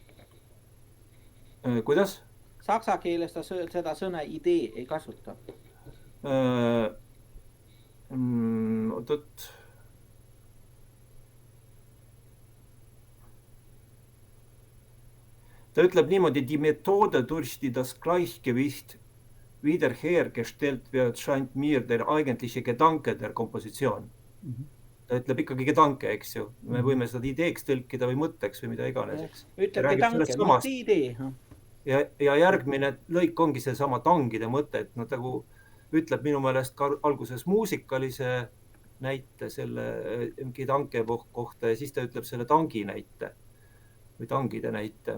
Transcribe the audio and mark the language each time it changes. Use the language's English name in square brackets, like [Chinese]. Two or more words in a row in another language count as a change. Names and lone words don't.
[Estonian] Kuidas? Saksa keeles ta seda sõna idee ei kasuta. Ta ütleb niimoodi, [German] die Methode durch die das Gleichgewicht wiederhergestellt wird, scheint mir der eigentliche Gedanke der Komposition. [Estonian] ta ütleb ikkagi gedanke, eks ju. Me võime seda ideeks tõlkida või mõtteks või mida iganes, eks. Ütlebki tanke, mitte idee. Ja järgmine lõik ongi see sama tangide mõte, et nagu ütleb minu meelest ka alguses muusikalise näite selle gedanke kohta ja siis ta ütleb selle tangi näite või tangide näite.